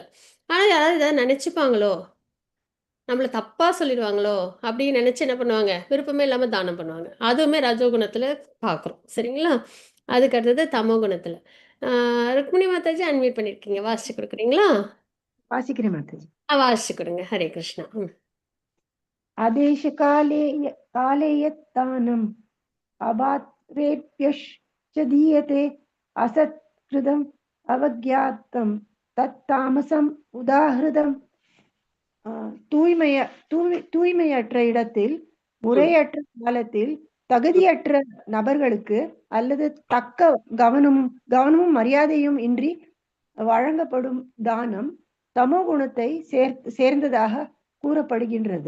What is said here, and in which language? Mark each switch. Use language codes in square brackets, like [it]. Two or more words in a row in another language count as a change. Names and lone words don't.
[ta] ஆனால் யாராவது ஏதாவது நினச்சிப்பாங்களோ, நம்மளை தப்பாக சொல்லிடுவாங்களோ அப்படின்னு நினச்சி என்ன பண்ணுவாங்க, விருப்பமே இல்லாமல் தானம் பண்ணுவாங்க. அதுவுமே ரஜோகுணத்தில் பார்க்குறோம். சரிங்களா? அதுக்கு அடுத்தது தமோ குணத்தில். ருக்மிணி மாதாஜி அன்மியூட் பண்ணியிருக்கீங்க, வாசிச்சு கொடுக்குறீங்களா? வாசிக்கிறேன் மாதாஜி. வாசிச்சு கொடுங்க. ஹரே கிருஷ்ணா. [sa] आदेश काले यत्तानम् अबात्रेभ्यश्च दीयते असत्कृतम् अवज्ञातं तत्तामसम् उदाहृतम्. [ta] தூய்மையற்ற இடத்தில், முறையற்ற காலத்தில், தகுதியற்ற நபர்களுக்கு அல்லது தக்க கவனமும் மரியாதையும் இன்றி வழங்கப்படும் தானம் தமோ குணத்தை சேர்ந்ததாக கூறப்படுகின்றது.